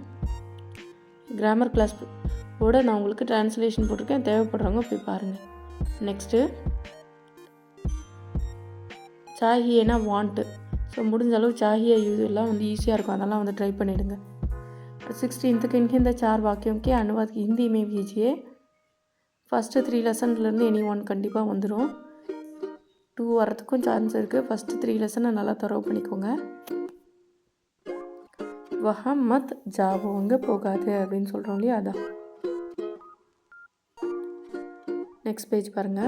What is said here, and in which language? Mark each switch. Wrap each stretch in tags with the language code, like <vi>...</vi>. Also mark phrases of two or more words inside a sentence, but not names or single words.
<en>grammar class</en> <ta>ஓட நான் உங்களுக்கு ட்ரான்ஸ்லேஷன் போட்டிருக்கேன், தேவைப்படுறவங்க போய் பாருங்கள். நெக்ஸ்ட்டு சாஹியேனா வாண்ட்டு. ஸோ முடிஞ்ச அளவு சாஹியே இதெல்லாம் வந்து ஈஸியாக இருக்கும், அதெல்லாம் வந்து ட்ரை பண்ணிவிடுங்க.</ta> <hi>16th</hi> <ta>இந்த 4 வாக்கியம்</ta> <hi>के अनुवाद हिंदी में कीजिए.</hi> <ta>ஃபஸ்ட்டு 3 லெசன்லேருந்து</ta> <en>any one</en> <ta>கண்டிப்பாக வந்துடும். 2 வரத்துக்கும் சான்ஸ் இருக்குது. ஃபஸ்ட்டு 3 லெசனை நல்லா தரவு பண்ணிக்கோங்க.</ta> <hi>वहाँ मत जाओ,</hi> <ta>அங்கே போகாது அப்படின்னு சொல்கிறோம் இல்லையா, அதான்.</ta> <en>next page</en> <ta>பாருங்கள்.</ta>